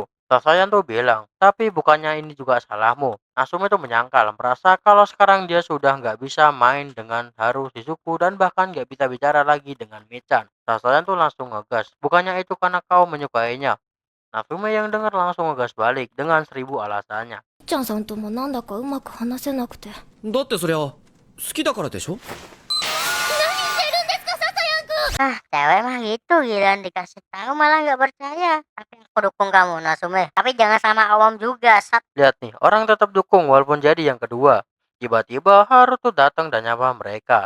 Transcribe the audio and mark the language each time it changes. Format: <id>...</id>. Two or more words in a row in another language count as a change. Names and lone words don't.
<id>Sasayan tuh bilang, tapi bukannya ini juga salahmu. Natsume tuh menyangkal, merasa kalau sekarang dia sudah nggak bisa main dengan Haru Shizuku dan bahkan nggak bisa bicara lagi dengan Michan. Sasayan tuh langsung ngegas, bukannya itu karena kau menyukainya. Natsume yang dengar langsung ngegas balik dengan 1000 alasannya.</id> <ja>ちゃんさんともなんだかうまく話せなくて。だってそりゃ好きだからでしょ。</ja> <id>Ah, cewek mah gitu, giliran dikasih tahu malah nggak percaya. Tapi aku dukung kamu, Natsume. Tapi jangan sama awam juga, Sat. Lihat nih, orang tetap dukung walaupun jadi yang kedua. Tiba-tiba Haru tuh datang dan nyapa mereka.</id>